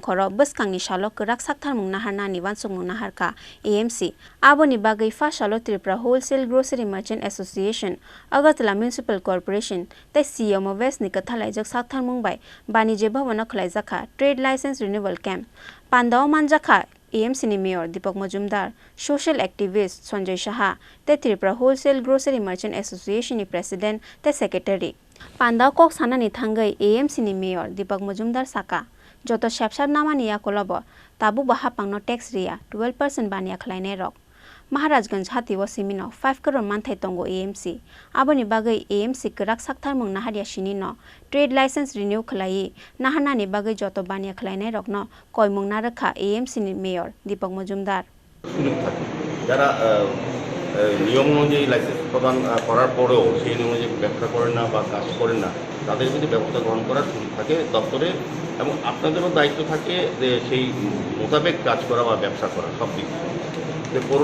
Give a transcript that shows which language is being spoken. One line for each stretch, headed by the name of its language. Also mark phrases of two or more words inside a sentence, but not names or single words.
Kok Borok: khoro buskangni salok krak saktharmung naharna ni wansungmung naharka AMC abo ni bagai Phasalo Tripura Wholesale Grocery Merchant Association Agartala Municipal Corporation tai CMO West ni Khlaijakha saktharmung bai Banijya Bhawano Khlaijakha
English: Trade License Renewal Camp
Kok Borok: Pandao Manjakha AMC ni Mayor Dipak Majumder,
English: Social Activist Sanjay Saha, the Tripura Wholesale Grocery Merchant Association ni President, the Secretary.
Kok Borok: Pandao kok sana ni thangai AMC ni Mayor Dipak Majumder Saka. Joto sapsap nama niya kolobo, tabu bahapang no tax ria 12% bania khlainai rok. Maharajganj hatiwa simino 5 crore manthai tongo AMC. Abo ni bagai AMC krak saktharmung naharia Chini no
English: trade license renew
Kok Borok: khlai naharna ni bagai joto bania khlainai rok no koimung narakha AMC ni Mayor Dipak Majumder.
Bangla: যারা নিয়ম অনুযায়ী লাইসেন্স প্রদান করার পরেও সেই নিয়ম অনুযায়ী ব্যবসা করেন না বা কাজ করেন না তাদের কিন্তু ব্যবস্থা গ্রহণ করার সুযোগ থাকে দপ্তরে এবং আপনাদেরও দায়িত্ব থাকে যে সেই মোতাবেক কাজ করা বা ব্যবসা করা সব দিক থেকে পৌর